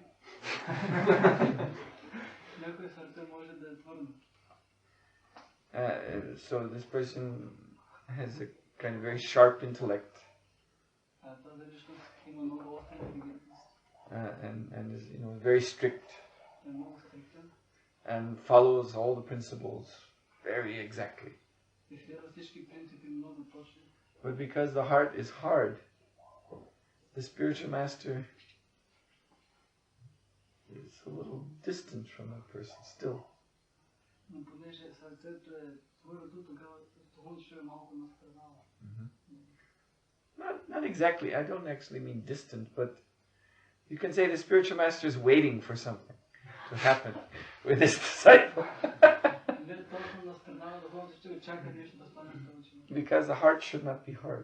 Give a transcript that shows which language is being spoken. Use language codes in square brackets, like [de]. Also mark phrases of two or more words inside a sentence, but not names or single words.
[en] So this person has a kind of very sharp intellect, and is, you know, very strict, and follows all the principles very exactly. But because the heart is hard, the spiritual master is a little distant from that person still. [bg] Но понеже сърцето е твърдо, тогава духовното е малко настрана. [en] Not exactly. I don't actually mean distant, but you can say the spiritual master is waiting for something to happen with his disciple. Because the heart should not be hard.